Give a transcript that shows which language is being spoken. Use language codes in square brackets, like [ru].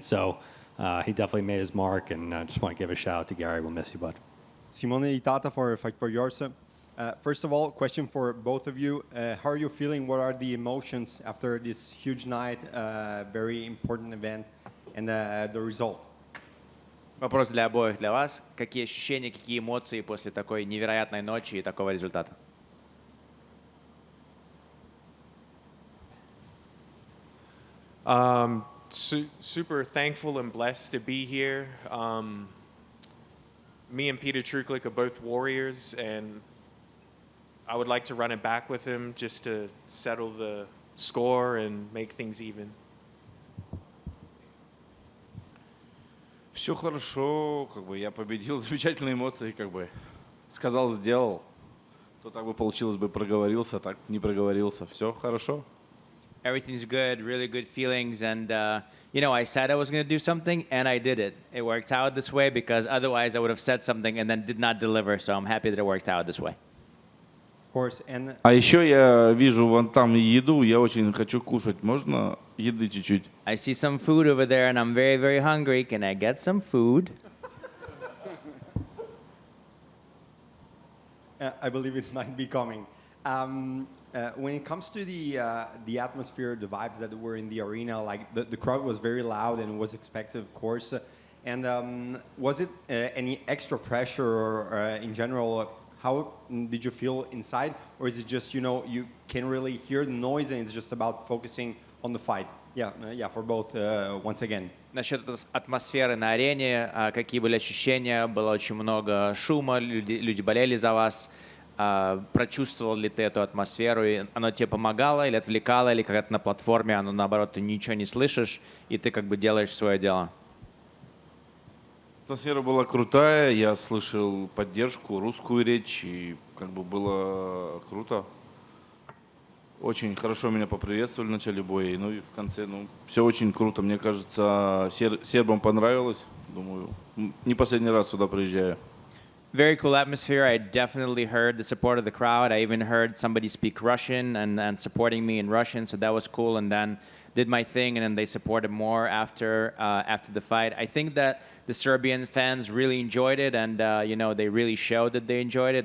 [en] So he definitely made his mark, and I just want to give a shout out to Gary. We'll miss you, bud. Simone Itata for Fight for Yours. First of all, question for both of you. How are you feeling? What are the emotions after this huge night, very important event, and the result? [ru] Вопрос для обоих, для вас. Какие ощущения, какие эмоции после такой невероятной ночи и такого результата? [en] Super thankful and blessed to be here. Me and Peter Truklik are both warriors, and I would like to run it back with him just to settle the score and make things even. [ru] Все хорошо, я победил, замечательные эмоции, сказал, сделал. То так бы получилось бы, проговорился, так не проговорился. Все хорошо. [en] Everything's good, really good feelings, and I said I was going to do something, and I did it. It worked out this way because otherwise I would have said something and then did not deliver. So I'm happy that it worked out this way. Of course, and [ru] А еще я вижу вон там еду, я очень хочу кушать. Можно еды чуть-чуть? [en] I see some food over there, and I'm very, very hungry. Can I get some food? I believe it might be coming. When it comes to the atmosphere, the vibes that were in the arena, like the crowd was very loud and was expected, of course. And was it any extra pressure or in general? How did you feel inside? Or is it just, you can really hear the noise and it's just about focusing on the fight? Yeah, for both, once again. [ru] Насчет атмосферы на арене, какие были ощущения? Было очень много шума, люди болели за вас. Прочувствовал ли ты эту атмосферу, и оно тебе помогало или отвлекало, или когда ты на платформе, оно наоборот, ты ничего не слышишь, и ты делаешь свое дело? Атмосфера была крутая, я слышал поддержку, русскую речь, и было круто. Очень хорошо меня поприветствовали в начале боя, и в конце, все очень круто. Мне кажется, сербам понравилось. Думаю, не последний раз сюда приезжаю. [en] Very cool atmosphere. I definitely heard the support of the crowd. I even heard somebody speak Russian and supporting me in Russian, so that was cool. And then did my thing, and then they supported more after the fight. I think that the Serbian fans really enjoyed it, and they really showed that they enjoyed it.